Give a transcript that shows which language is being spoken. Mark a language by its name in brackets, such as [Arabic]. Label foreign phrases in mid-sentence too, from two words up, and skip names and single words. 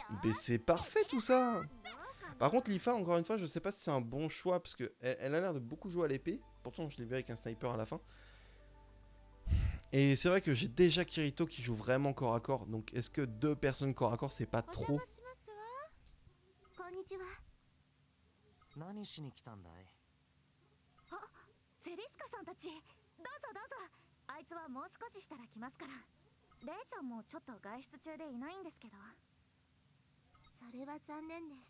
[French] Mais c'est parfait tout ça. Par contre, Lifa, encore une fois, je sais pas si c'est un bon choix parce que elle a l'air de beaucoup jouer à l'épée. Pourtant, je l'ai vu avec un sniper à la fin. Et c'est vrai que j'ai déjà Kirito qui joue vraiment corps à corps. Donc, est-ce que 2 personnes corps à corps, c'est pas trop? [Japanese] こんにちは。何しに来たんだい？セリスカさんたち、どうぞどうぞ。あいつはもう少ししたら来ますから。レイちゃんもちょっと外出中でいないんですけど。それは残念です。